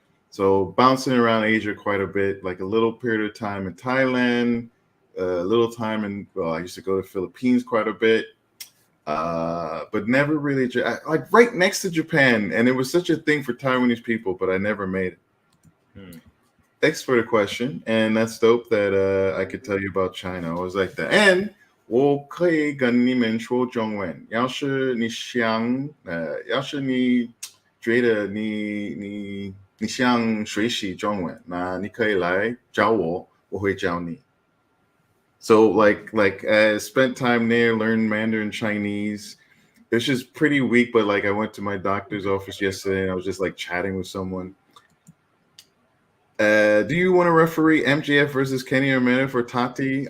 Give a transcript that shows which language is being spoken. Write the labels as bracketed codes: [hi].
[en] So bouncing around Asia quite a bit, like a little period of time in Thailand, a little time in, well, I used to go to Philippines quite a bit, but never really, like right next to Japan. And it was such a thing for Taiwanese people, but I never made it. Thanks for the question. And that's dope that I could tell you about China. I was like that. And [zh] 我可以跟你们说中文。要是你想，要是你觉得你想学习中文，那你可以来找我，我会教你。 [en] So like I spent time there, learned Mandarin Chinese. It's just pretty weak, but like I went to my doctor's office yesterday and I was just like chatting with someone. Do you want to referee MJF versus Kenny Omega for Tati?